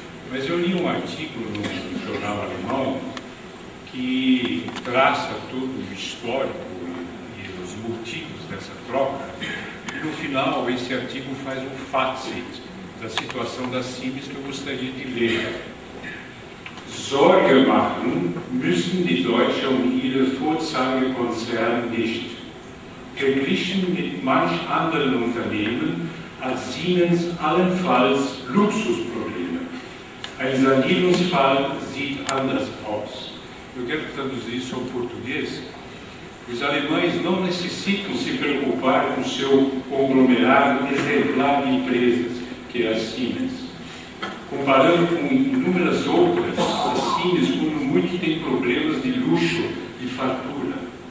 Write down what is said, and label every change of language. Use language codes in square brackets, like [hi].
[pt] Mas eu li um artigo no jornal alemão que traça todo o histórico e os motivos dessa troca, e no final esse artigo faz um fazit da situação da Siemens que eu gostaria de ler. [de] Sorge machen müssen die Deutsche ihre Vorzeigekonzerne nicht. Verglichen mit manch anderen Unternehmen hat Siemens allenfalls Luxusprobleme. Ein Sanierungsfall sieht anders aus. [pt] Eu quero traduzir isso ao português. Os alemães não necessitam se preocupar com seu conglomerado exemplar de empresas, que é a Siemens. Comparando com inúmeras outras, a Siemens, quando muito, tem problemas de luxo e fartura.